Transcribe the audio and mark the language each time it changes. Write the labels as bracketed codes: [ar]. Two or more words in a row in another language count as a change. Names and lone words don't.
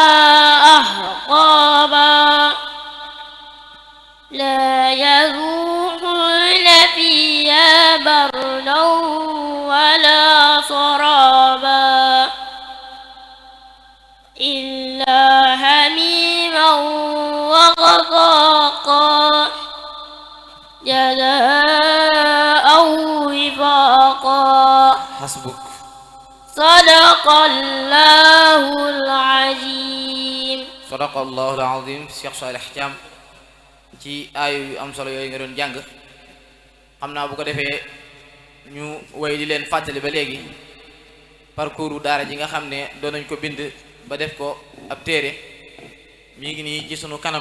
[ar] أحقابا لا يذوقون فيها بردا ولا شرابا إلا حميما وغساقا جزاء وفاقا. hasbuk. صدق الله العظيم. صدق الله العظيم. [wo] Cheikh Salih Thiam ci aayu yu am solo yooyu nga doon jàng. xam naa bu ko defee ñu woy di leen fàttali ba léegi parcours daara ji nga xam ne doon nañ ko bind ba def ko ab téere mi ngi nii ci sunu kanam.